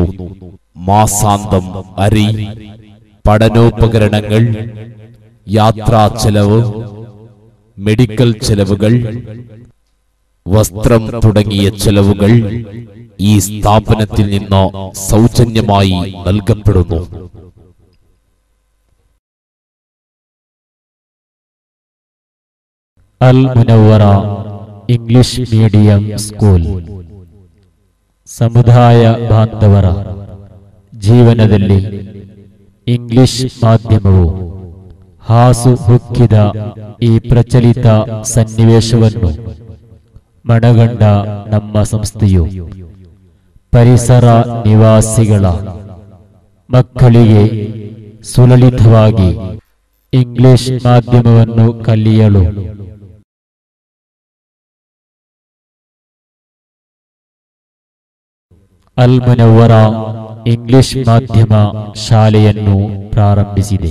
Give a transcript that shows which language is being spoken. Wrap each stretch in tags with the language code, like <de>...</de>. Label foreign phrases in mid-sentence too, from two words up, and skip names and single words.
<ml>മാസാന്തം അരി, പഠനോപകരണങ്ങൾ, യാത്രാ ചെലവ്, മെഡിക്കൽ ചെലവുകൾ, വസ്ത്രം തുടങ്ങിയ ചെലവുകൾ ഈ സ്ഥാപനത്തിൽ നിന്ന് സൗജന്യമായി നൽകപ്പെടുന്നു.</ml> <kn>അൽ മുനവ്വറ ഇംഗ്ലീഷ് മീഡിയം സ്കൂൾ ಸಮುದಾಯ ಬಾಂಧವರ ಜೀವನದಲ್ಲಿ ಇಂಗ್ಲಿಷ್ ಮಾಧ್ಯಮವು ಹಾಸು ಹೊಕ್ಕಿದ ಈ ಪ್ರಚಲಿತ ಸನ್ನಿವೇಶವನ್ನು ಮನಗಂಡ ನಮ್ಮ ಸಂಸ್ಥೆಯು ಪರಿಸರ ನಿವಾಸಿಗಳ ಮಕ್ಕಳಿಗೆ ಸುಲಲಿತವಾಗಿ ಇಂಗ್ಲಿಷ್ ಮಾಧ್ಯಮವನ್ನು ಕಲಿಯಲು ಅಲ್ ಮುನವ್ವರ ಇಂಗ್ಲಿಷ್ ಮಾಧ್ಯಮ ಶಾಲೆಯನ್ನು ಪ್ರಾರಂಭಿಸಿದೆ.</kn>